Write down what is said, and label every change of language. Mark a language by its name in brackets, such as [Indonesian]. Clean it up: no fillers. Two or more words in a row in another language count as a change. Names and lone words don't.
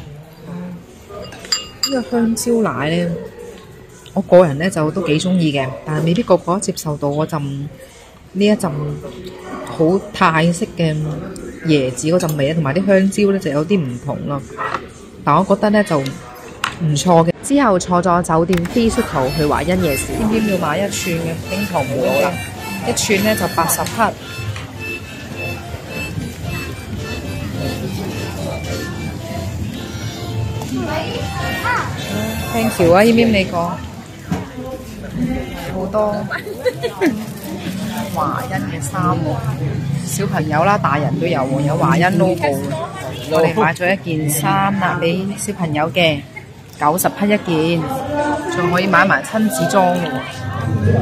[Cantonese] 呢個香蕉奶咧，我個人咧就都幾中意嘅，但係未必個個接受到嗰陣呢一陣好泰式嘅椰子嗰陣味咧，同埋啲香蕉咧就有啲唔同咯。但我覺得咧就唔錯嘅。之後坐咗酒店 [English] free shuttle [Cantonese] 去華欣夜市，偏偏要買一串嘅冰糖葫蘆啦，一串咧就80 克。 [English] Thank you [Cantonese] 啊，謙謙你講好多華欣嘅衫喎，小朋友啦、大人都有喎，有華欣 logo 嘅。我哋買咗一件衫啦，俾小朋友嘅，90克一件，仲可以買埋親子裝嘅喎。